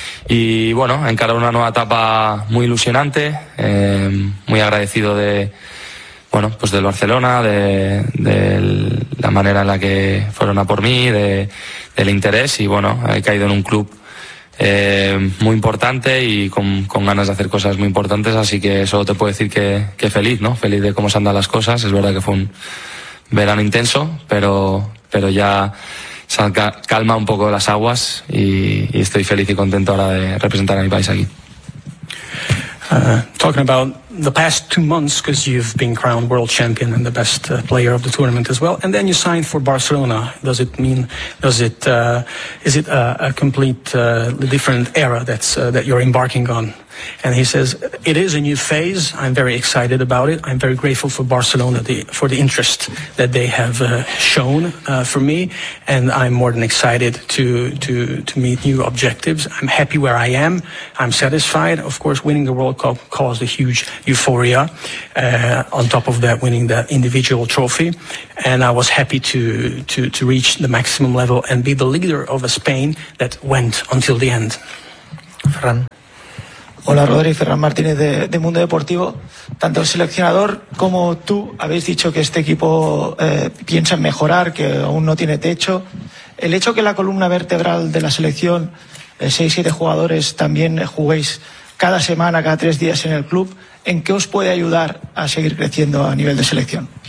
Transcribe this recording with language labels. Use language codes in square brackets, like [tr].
[es] Y bueno, encarar una nueva etapa muy ilusionante, muy agradecido de, bueno, pues del Barcelona, de la manera en la que fueron a por mí, del interés, y bueno, he caído en un club muy importante y con ganas de hacer cosas muy importantes, así que solo te puedo decir que feliz, ¿no? Feliz de cómo se han dado las cosas. Es verdad que fue un verano intenso, pero ya se calma un poco las aguas y estoy feliz y contento ahora de representar a mi país aquí. [en] Talking about the past 2 months, because you've been crowned world champion and the best player of the tournament as well, and then you signed for Barcelona. Is it a complete different era that you're embarking on? And he says, it is a new phase. I'm very excited about it. I'm very grateful for Barcelona, for the interest that they have shown for me. And I'm more than excited to meet new objectives. I'm happy where I am. I'm satisfied. Of course, winning the World Cup caused a huge euphoria. On top of that, winning the individual trophy. And I was happy to reach the maximum level and be the leader of a Spain that went until the end. [es] Ferran. Hola, Rodri. Ferran Martínez de Mundo Deportivo. Tanto el seleccionador como tú habéis dicho que este equipo piensa en mejorar, que aún no tiene techo. El hecho que la columna vertebral de la selección, 6-7 jugadores, también juguéis cada semana, cada 3 días en el club, ¿en qué os puede ayudar a seguir creciendo a nivel de selección?